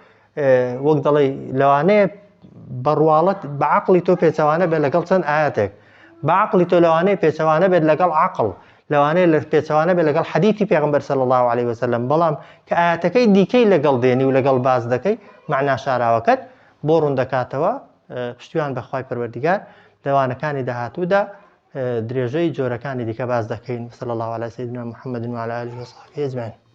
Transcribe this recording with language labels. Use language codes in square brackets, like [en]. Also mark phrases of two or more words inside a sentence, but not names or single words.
[ckb] وەک دەڵی لەوانەیە بەڕواڵەت بە عەقڵی تۆ پێچەوانە بێت لەگەڵ چەند ئاەتێک بە عەقڵی تۆ لەوانەیە پێچەوانە بێت لەگەڵ عەقڵ لەوانەیە لە پێچەوانە بێت لەگەڵ حەدیثی پێغەمبەر [ar] صلی الله عليه وسلم [ckb] بەڵام کە ئاەتەکەی دیکەی لەگەڵ دێنی و لەگەڵ باز دەکەی معنی شاراوەکەت بۆ ڕوون دەکاتەوە پشتیوان بە خوای پەروەردگار لەوانەکانی داهاتوودا درێژەی جۆرەکانی دیکە باز دەکەین [ar] صلی الله على سيدنا محمد وعلى آله وصحبه أجمعين